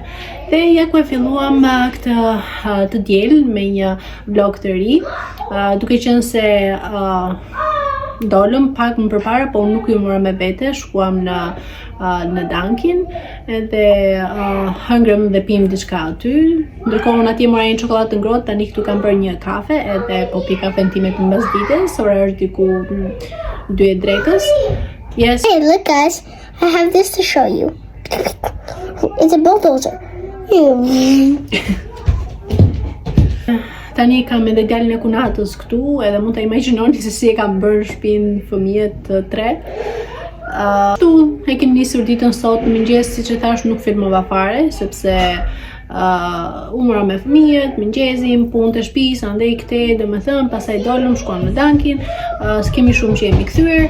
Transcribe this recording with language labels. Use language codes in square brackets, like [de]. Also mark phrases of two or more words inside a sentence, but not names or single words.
[sq] Dhe ja ku e filluam këtë të diel me një vlog të ri, duke qenë se dolëm pak më përpara, po unë nuk ju mora me vete, shkuam në Dunkin edhe hëngrëm dhe pim diçka aty. Ndërkohë unë atje mora një çokoladë të ngrohtë, tani këtu kam bërë një kafe edhe po pi kafen time të mbasdites, ora është diku 2 e drekës. [en] Yes. Hey, look guys, I have this to show you. It's a bulldozer. [sq] Tani kam edhe djalin e kunatës këtu, edhe mund ta imagjinoni se si e kam bërë shtëpinë fëmijët të tre. Këtu e kemi nisur ditën sot në mëngjes, siç e thash nuk filmova fare, sepse u mora me fëmijët, mëngjesin, punë të shtëpisë, andaj këtej, domethënë, pastaj dolëm, shkuam në Dunkin, s'kemi shumë që jemi kthyer.